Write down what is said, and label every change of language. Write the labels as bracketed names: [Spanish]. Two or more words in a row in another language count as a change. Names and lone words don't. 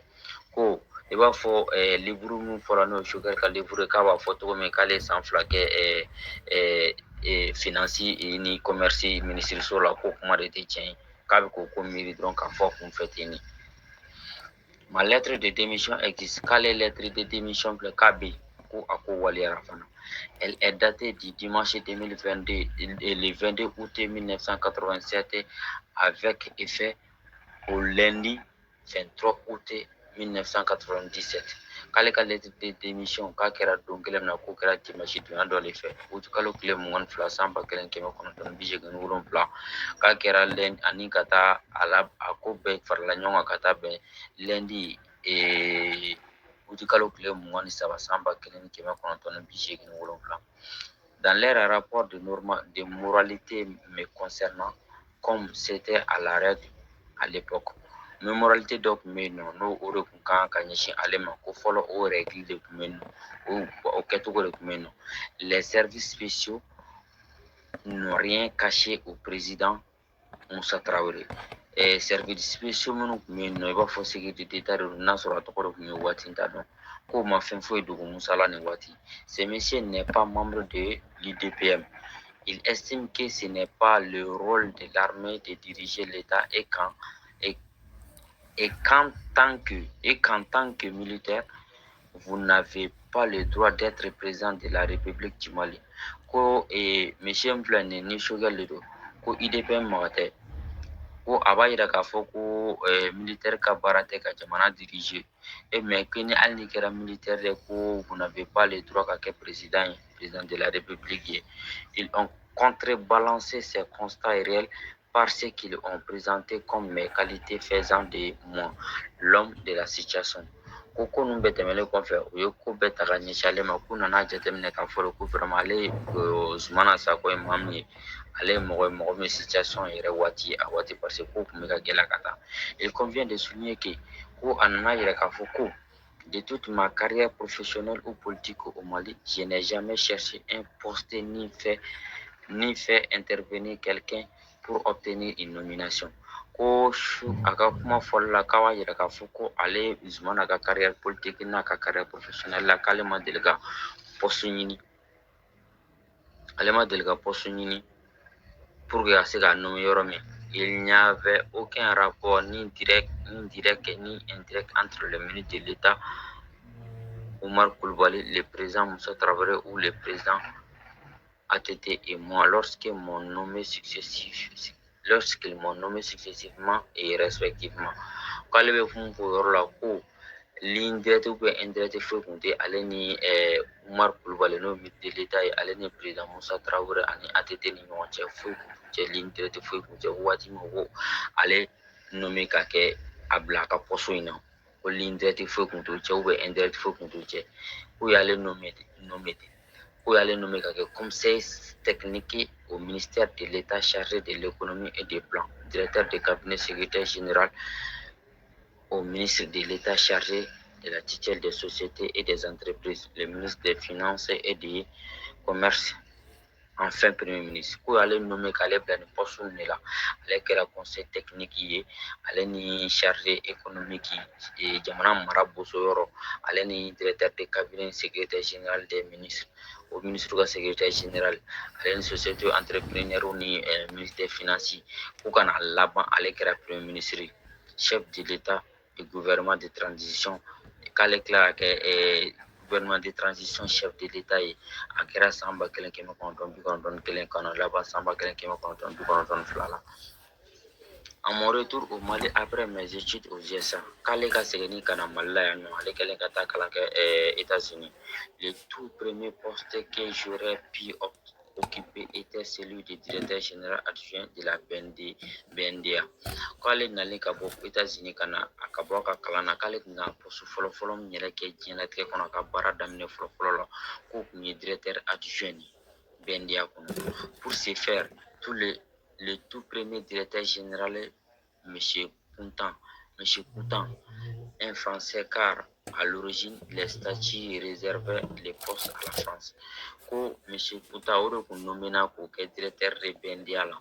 [Bambara] Ko i b'a fɔ livre min fɔra n'o Choguel ka livre k'a b'a fɔ cogo min k'ale san 2 kɛ finance ni commerce ministiriso la ko kuma de tɛ tiɲɛ ye k'a bɛ k'o ko miiri dɔrɔn k'a fɔ kunfɛ ten de. [French] Ma lettre de démission existe. [Bambara] K'ale [French] lettre de démission [Bambara] filɛ k'a bɛ yen ko a ko waliyara fana. [French] Elle est datée du dimanche 2022 et le 22 août 1987 avec effet au lundi 23 août 1997. [Bambara] K'ale ka [French] lettre de démission [Bambara] k'a kɛra don kelen na k'o kɛra dimanche donya dɔ de fɛ kalo tile 22 san 1987 k'a kɛra lundi ani ka taa a ko bɛɛ farala ɲɔgɔn kan ka taa bɛn lundi kalo tile 23 san 1987. [French] Dans leur rapport de moralité me concernant, comme c'était à la règle à l'époque, [Bambara] mais moralité dɔ tun bɛ yen nɔ n'o o de tun kan ka ɲɛsin ale ma ko fɔlɔ o règle de tun bɛ yen nɔ o kɛcogo de tun bɛ yen nɔ. [French] Les services spéciaux n'ont rien caché au président Musa Traoré. Services spéciaux [Bambara] minnu tun bɛ yen nɔ i b'a fɔ [French] sécurité d'État [Bambara] de don n'a sɔrɔ a tɔgɔ de tun ye waati t'a dɔn k'o ma fɛn foyi dogo Musa la nin waati. [French] Ce monsieur n'est pas membre de l'IDPM. Il estime que ce n'est pas le rôle de l'armée de diriger l'État et qu'en tant que militaire, vous n'avez pas le droit d'être président de la République du Mali. [Bambara] Ko monsieur filɛ nin ni Choguel de don ko IDPM mɔgɔ tɛ ko a b'a yira k'a fɔ ko militaire ka baara tɛ ka jamana diriger [French] mais que [Bambara] ni hali ni kɛra militaire de ko [French] vous n'avez pas le droit [Bambara] ka kɛ [French] président de la République [Bambara] ye. [French] Ils ont contrebalancé ces constats réels par ce qu'ils ont présenté comme mes qualités faisant de moi l'homme de la situation. [Bambara] Ko ninnu bɛɛ tɛmɛlen kɔfɛ u ye ko bɛɛ ta ka ɲɛsin ale ma k'u nana jateminɛ k'a fɔ ko vraiment ale ye Zumana Sako ye maa min ye ale ye mɔgɔ min situation yɛrɛ waati a waati [French] parce que [Bambara] ko tun bɛ ka gɛlɛya ka taa. [French] Il convient de souligner que [Bambara] ko a nana yɛrɛ k'a fɔ ko [French] de toute ma carrière professionnelle ou politique au Mali, je n'ai jamais cherché un poste ni fait intervenir quelqu'un pour obtenir une nomination. [Bambara] Ko a ka kuma fɔli la k'a b'a yira k'a fɔ ko ale Zumana ka [French] carrière politique [Bambara] n'a ka [French] carrière professionnelle [Bambara] la k'ale ma deli ka poste ɲini [French] pour que [Bambara] a se k'a nommer yɔrɔ min. [French] Il n'y avait aucun rapport ni direct ni indirect entre le ministre de l'État Omar Coulibaly, le président Moussa Traoré ou le président ATT et moi lorsqu'ils m'ont nommé successivement et respectivement. [Bambara] K'ale bɛ kuma fɔ o yɔrɔ la ko [French] ligne directe ou indirecte [Bambara] foyi tun tɛ ale ni Omar Coulibaly n'o [French] ministre de l'État [Bambara] ye ale ni président Moussa Traoré ani ATT ni ɲɔgɔn cɛ foyi tun tɛ [French] ligne directe [Bambara] foyi tun tɛ waati min ko ale nommé ka kɛ a bila a ka poste in na ko [French] ligne directe [Bambara] foyi tun t'o cɛ [French] ou indirect [Bambara] foyi tun t'o cɛ k'u y'ale nommé [French] ka kɛ conseil technique au ministère de l'État chargé de l'économie et des plans, directeur de cabinet secrétaire général au ministre de l'État chargé de la tutelle des sociétés et des entreprises, le ministre des Finances et du Commerce, enfin Premier ministre. [Bambara] Ko y'ale nommé k'ale bila nin poste de la ale kɛra [French] conseil technique [Bambara] ye ale ni [French] chargé économique [Bambara] jamana mara boso yɔrɔ ale ni [French] directeur de cabinet secrétaire général des ministres au ministre [Bambara] ka [French] secrétaire général [Bambara] ale ni [French] société entrepreneur [Bambara] ni [French] ministre des finances [Bambara] k'u kana laban ale kɛra [French] premier ministre chef de l'État du gouvernement de transition [Bambara] k'ale tila ka kɛ [French] gouvernement de transition chef de l'État [Bambara] ye a kɛra san 1991 kɔnɔ laban san 1992 la. [French] À mon retour au Mali après mes études aux USA, [Bambara] k'ale ka seginni ka na Mali la yan nɔ ale kɛlen ka taa kalan kɛ [French] États-Unis, le tout premier poste que j'aurais pu occupé était celui de directeur général adjoint de la BNDA. [Bambara] K'ale nalen ka bɔ États-Unis ka na a ka bɔ a ka kalan na k'ale tun ka poste fɔlɔ min yɛrɛ kɛ diɲɛlatigɛ kɔnɔ a ka baara daminɛ fɔlɔ la k'o tun ye [French] directeur adjoint [Bambara] BNDA kɔnɔ. [French] Pour ce faire, le tout premier directeur général, Monsieur Coutan, un Français car à l'origine les statuts réservaient les postes à la France. [Bambara] Ko Monsieur Coutan o de kun nommé k'o kɛ [French] directeur de BNDA [Bambara] la.